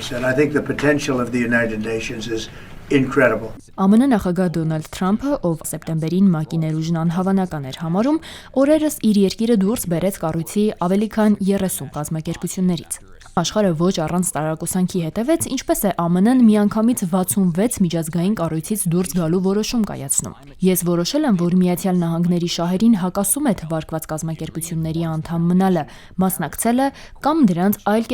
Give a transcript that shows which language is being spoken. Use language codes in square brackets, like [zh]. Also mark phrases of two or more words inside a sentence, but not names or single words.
[en] Nations, and I think the potential of the United Nations is incredible. [hy] ԱՄՆ նախագահ Դոնալդ Թրամփը, ով սեպտեմբերին ՄԱԿ-ի ներուժն անհավանական էր համարում, օրերս իր երկիրը դուրս բերեց կառույցի ավելի քան 30 կազմակերպություններից։ Աշխարհը ոչ առանց տարակուսանքի հետևեց, ինչպես է ԱՄՆ-ն միանգամից 66 միջազգային կառույցից դուրս գալու որոշում կայացնում։ Ես որոշել եմ, որ Միացյալ Նահանգների շահերին հակասում է թվարկված կազմակերպությունների անդամ մնալը, մասնակցելը կամ դրանց այլ